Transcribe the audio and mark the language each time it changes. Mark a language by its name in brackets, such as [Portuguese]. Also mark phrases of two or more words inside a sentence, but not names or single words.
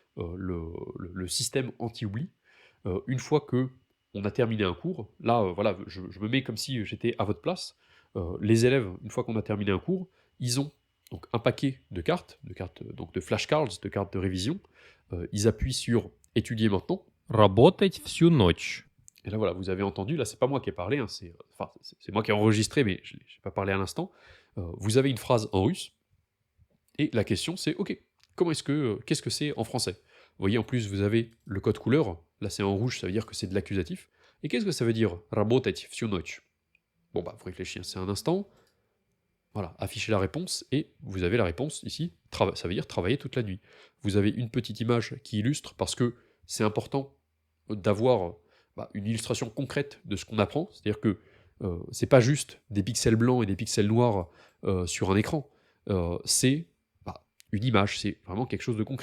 [French] Le système anti-oubli, une fois que on a terminé un cours, là voilà, je me mets comme si j'étais à votre place. Les élèves, une fois qu'on a terminé un cours, ils ont donc un paquet de cartes donc de flashcards, de cartes de révision. Ils appuient sur étudier maintenant. [Russian] Работать всю ночь. [French] Et là voilà, vous avez entendu, là c'est pas moi qui ai parlé, hein, c'est moi qui ai enregistré, mais je n'ai pas parlé à l'instant. Vous avez une phrase en russe, et la question c'est, ok, qu'est-ce que c'est en français? Vous voyez, en plus vous avez le code couleur, là c'est en rouge, ça veut dire que c'est de l'accusatif. Et qu'est-ce que ça veut dire [Russian] работать всю ночь? [French] Bon vous réfléchissez un instant, voilà, affichez la réponse, et vous avez la réponse ici, ça veut dire travailler toute la nuit. Vous avez une petite image qui illustre, parce que c'est important d'avoir une illustration concrète de ce qu'on apprend, c'est-à-dire que c'est pas juste des pixels blancs et des pixels noirs sur un écran, c'est une image, c'est vraiment quelque chose de concret.